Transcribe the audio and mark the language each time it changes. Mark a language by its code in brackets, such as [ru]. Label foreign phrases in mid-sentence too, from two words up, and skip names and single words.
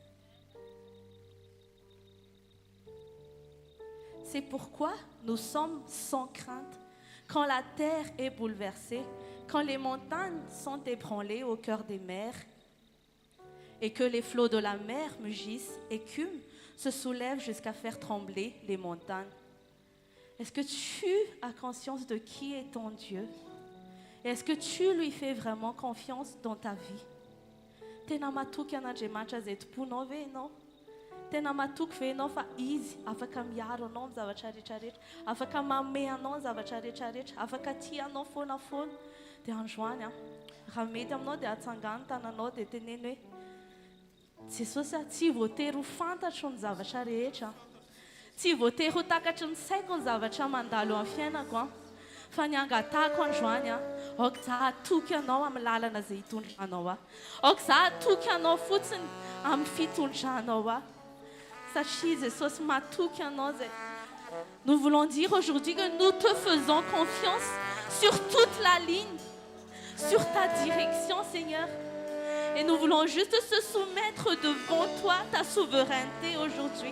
[fr] C'est pourquoi nous sommes sans crainte quand la terre est bouleversée, quand les montagnes sont ébranlées au cœur des mers et que les flots de la mer mugissent, écument, se soulèvent jusqu'à faire trembler les montagnes. Est-ce que tu as conscience de qui est ton Dieu? Est-ce que tu lui fais vraiment confiance dans ta vie? [mg] Tena matoky an'Andriamanitra zay tomponao ve ianao? Tena matoky ve ianao fa izy afaka miaro anao amin'ny zavatra rehetrarehetra, afaka manome anao ny zavatra rehetrarehetra, afaka tianao foana foana. Dia androany raha mety aminao dia atsangano tananao dia teneny hoe Jesosy tsy voatery ho fantatro ny zavatra rehetra. Tsy voatery ho takatry ny saiko ny zavatra mandalo amin'ny fiainako fa ny angatahako androany aoka za atoky anao amin'ny lalana izay hitondranao aoka za atoky anao fotsiny amin'ny fitondranao satria Jesosy matoky anao zay. [fr] Nous voulons dire aujourd'hui que nous te faisons confiance sur toute la ligne, sur ta direction, Seigneur. Et nous voulons juste se soumettre devant toi, ta souveraineté aujourd'hui.